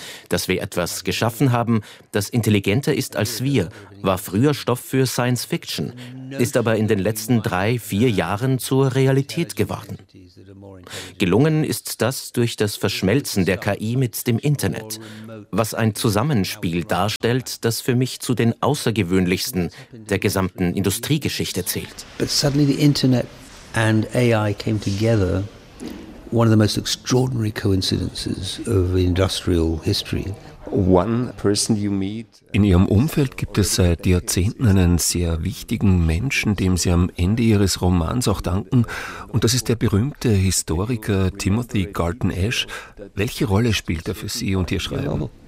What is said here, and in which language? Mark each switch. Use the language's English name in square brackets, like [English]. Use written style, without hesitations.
[German] Dass wir etwas geschaffen haben, das intelligenter ist als wir, war früher Stoff für Science Fiction, ist aber in den letzten 3-4 Jahren zur Realität geworden. Gelungen ist das durch das Verschmelzen der KI mit dem Internet, was ein Zusammenspiel darstellt, das für mich zu den außergewöhnlichsten der gesamten Industriegeschichte zählt. [English] But suddenly the Internet and AI came together. One of the most extraordinary coincidences of industrial history. One person you meet. [German] In Ihrem Umfeld gibt es seit Jahrzehnten einen sehr wichtigen Menschen, dem Sie am Ende Ihres Romans auch danken. Und das ist der berühmte Historiker Timothy Garton Ash. Welche Rolle spielt er für Sie und Ihr Schreiben?